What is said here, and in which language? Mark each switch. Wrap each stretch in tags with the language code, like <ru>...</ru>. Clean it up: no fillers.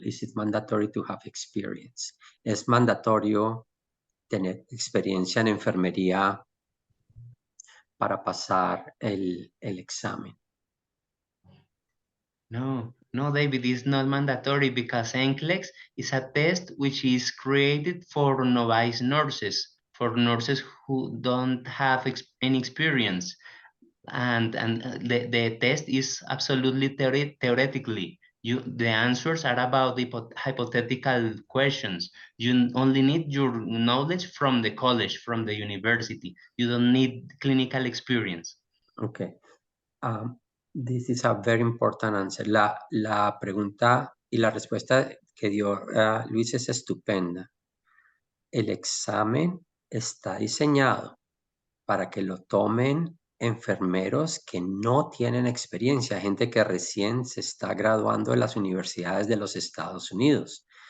<en>Is it mandatory to have experience?</en> <es>Es mandatorio tener experiencia en enfermería para pasar el examen.</es> <en>No, David, it's not mandatory because NCLEX is a test which is created for novice nurses, for nurses who don't have any experience. And the test is absolutely theoretically. The answers are about the hypothetical questions. You only need your knowledge from the college, from the university. You don't need clinical experience. Okay. This is a very important answer.</en> <es>La pregunta y la respuesta que dio Luis es estupenda. El examen está diseñado para que lo tomen enfermeros que no tienen experiencia, gente que recién se está graduando de las universidades de los Estados Unidos.</es>